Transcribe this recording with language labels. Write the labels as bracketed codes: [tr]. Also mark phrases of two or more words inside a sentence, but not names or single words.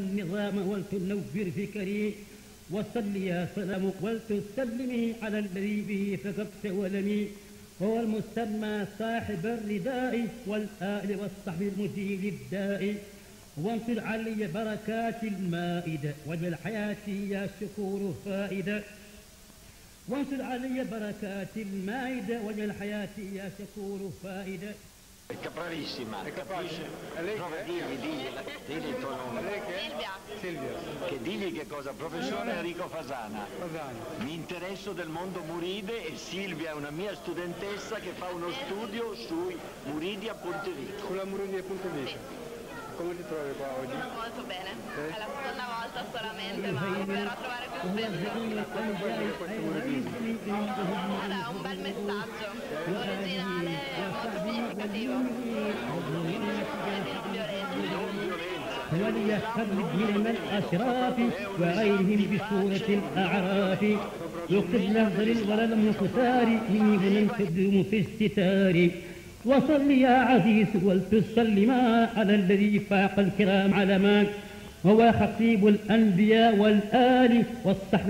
[ar] النظام ولتنور فكري وصل يا سلام ولتسلمي على الذي به فقدت ولمي هو المسمى صاحب الرداء والآل والصحب المزيل الداء وانصر علي بركات المائدة واجعل حياتي يا شكور فائدة وانصر علي بركات المائدة واجعل حياتي يا شكور فائدة. [it] È bravissima, capisce? Prova digli il tuo nome. Silvia. Che digli che cosa? Professore Enrico Fasana. Mi interesso del mondo Muride e Silvia è una mia studentessa che fa uno studio sui Muridi a Pontevico. Sulla Muridi a Pontevico. Come ti trovi qua oggi? Molto bene, è la seconda volta solamente, ma verrò a trovare più spesso. Guarda, un bel messaggio, originale e molto significativo. [ar] وليخرج من الأشراف وغيرهم بسورة الأعراف يقصد نهضر ولا المختار مني تدوم في الستار وصل يا عزيز ولتسلما على الذي فاق الكرام علما هو خطيب الأنبياء والآل والصحب